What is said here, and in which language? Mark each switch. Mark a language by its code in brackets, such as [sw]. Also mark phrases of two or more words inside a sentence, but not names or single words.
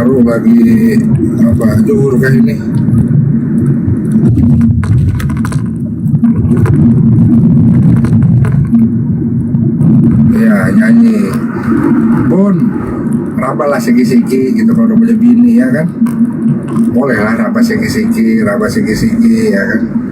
[id] lagi apa zuhur kah ini? Ya nyanyi Bun rabalah siki-siki gitu kalau udah punya bini ya kan, bolehlah raba siki-siki ya kan.